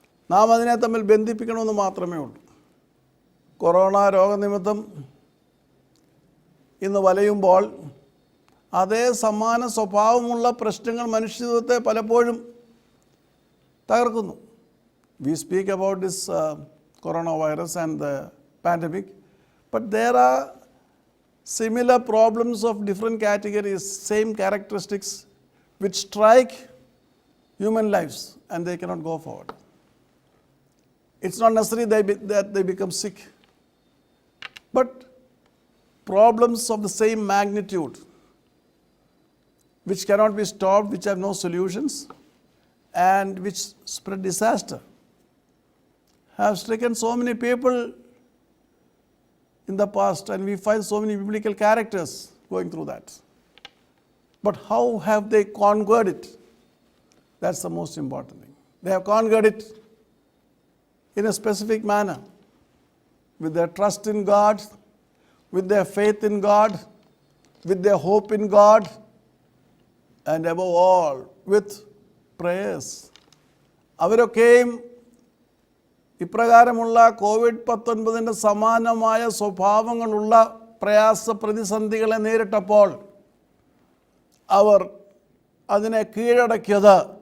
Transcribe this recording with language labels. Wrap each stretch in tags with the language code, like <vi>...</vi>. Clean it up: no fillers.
<ml>നാം അതിനെ തമ്മിൽ ബന്ധിപ്പിക്കണമെന്ന് മാത്രമേ ഉള്ളൂ. കൊറോണ രോഗനിമിത്തം ഇന്ന് വലയുമ്പോൾ അതേ സമാന സ്വഭാവമുള്ള പ്രശ്നങ്ങൾ മനുഷ്യജീവിതത്തെ പലപ്പോഴും തകർക്കുന്നു.</ml> <en>We speak about this coronavirus and the pandemic, but there are similar problems of different categories, same characteristics which strike human lives and they cannot go forward. It's not necessary that they become sick, but problems of the same magnitude which cannot be stopped, which have no solutions and which spread disaster, have stricken so many people in the past, and we find so many biblical characters going through that. But how have they conquered it? That's the most important thing. They have conquered it in a specific manner, with their trust in God, with their faith in God, with their hope in God, and above all, with prayers.</en> <ml>അവരൊക്കെയും ഇപ്രകാരമുള്ള COVID-19 സമാനമായ സ്വഭാവങ്ങളുള്ള പ്രയാസ പ്രതിസന്ധികളെ നേരിട്ടപ്പോൾ അവർ അതിനെ കീഴടക്കിയത്</ml>